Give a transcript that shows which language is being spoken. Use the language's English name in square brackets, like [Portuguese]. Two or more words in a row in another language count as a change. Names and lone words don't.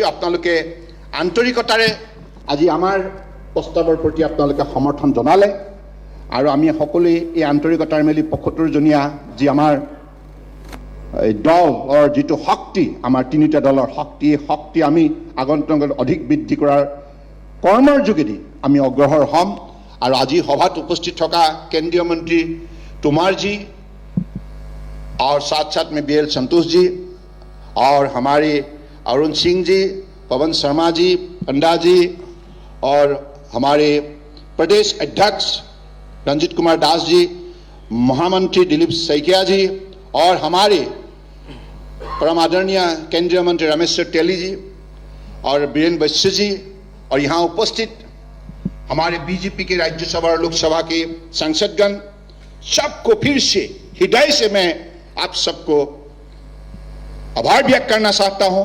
[Assamese] আপোনালোকে আন্তৰিকতাৰে আজি আমাৰ প্ৰস্তাৱৰ প্ৰতি আপোনালোকে সমৰ্থন জনালে আৰু আমি সকলোৱে এই আন্তৰিকতাৰ মেলি ৭৫জনীয়া যি আমাৰ দলৰ যিটো শক্তি, আমাৰ তিনিটা দলৰ শক্তি আমি আগন্তুক অধিক বৃদ্ধি কৰাৰ কৰ্মৰ যোগেদি আমি অগ্ৰসৰ হ'ম। আৰু আজি সভাত উপস্থিত থকা কেন্দ্ৰীয় মন্ত্ৰী [Hindi] तोमर जी और साथ साथ में BL संतोष जी और हमारे अरुण सिंह जी, पवन शर्मा जी, पंडा जी और हमारे प्रदेश अध्यक्ष रंजित कुमार दास जी, महामंत्री दिलीप सैकिया जी और हमारे परम आदरणीय केंद्रीय मंत्री रमेश तेली जी और बीरेन बस्सी जी और यहाँ उपस्थित हमारे बीजेपी के राज्यसभा और लोकसभा के सांसदगण, सबको फिर से हृदय से मैं आप सबको आभार व्यक्त करना चाहता हूं।